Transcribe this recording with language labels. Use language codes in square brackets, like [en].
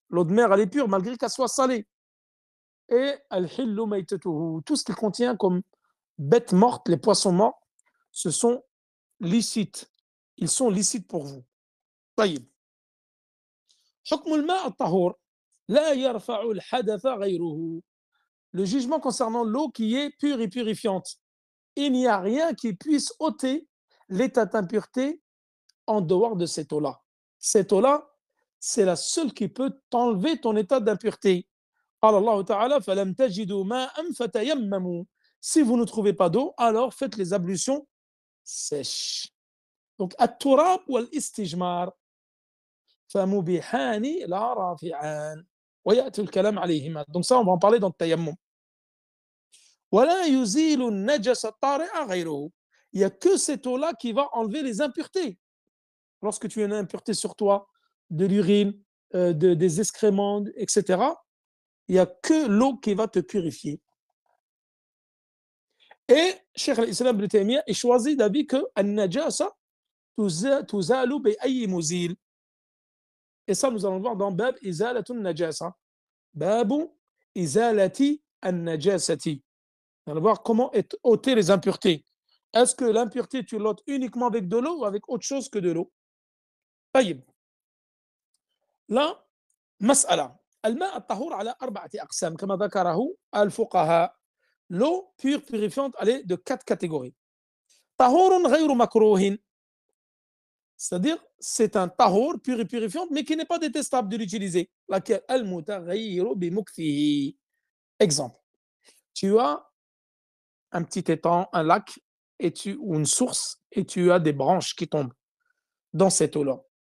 [fr] L'eau de mer, elle est pure, malgré qu'elle soit salée. Et tout ce qu'il contient comme bêtes mortes, les poissons morts, ce sont licites. Ils sont licites pour vous. [ar] طيب. حكم الماء الطهور لا يرفع الحدث غيره. [fr] Le jugement concernant l'eau qui est pure et purifiante. Il n'y a rien qui puisse ôter l'état d'impureté en dehors de cette eau-là. Cette eau-là, c'est la seule qui peut t'enlever ton état d'impureté. [ar] قال الله تعالى فلم تجدوا ماء فتيمموا. [fr] Si vous ne trouvez pas d'eau, alors faites les ablutions sèches. Donc [ar] التراب والاستجمار فمبيحان لا رافعان ويأتي الكلام عليهما. [fr] Donc ça, on va en parler dans le tayammum. [ar] ولا يزيل النجس الطارئ غيره. [fr] Il n'y a que cette eau-là qui va enlever les impuretés. Lorsque tu as une impureté sur toi, de l'urine, des excréments, etc., il n'y a que l'eau qui va te purifier. Et Cheikh al-Islam ibn Taymiyyah est choisi d'avis que [ar] an-najasa tuzalu bi ayyi muzil. [fr] Et ça, nous allons voir dans [ar] Bab Izalatun Najasa. Babu Izalati an-Najasati. [fr] On va voir comment ôter les impuretés. Est-ce que l'impureté, tu l'ôtes uniquement avec de l'eau ou avec autre chose que de l'eau? [ar] طيب. [fr] Là, [ar] مسألة. الماء الطهور على 4 أقسام كما ذكره الفقهاء. [fr] L'eau pure, purifiante, elle est de 4 catégories. [ar] طهور غير مكروه. [fr] C'est-à-dire, c'est un tahor pur et purifiant, mais qui n'est pas détestable de l'utiliser. Laquelle [ar] al-mutaghayyiru bi mukfihi. [fr] Exemple. Tu as un petit étang, un lac, ou une source, et tu as des branches qui tombent dans cette eau-là.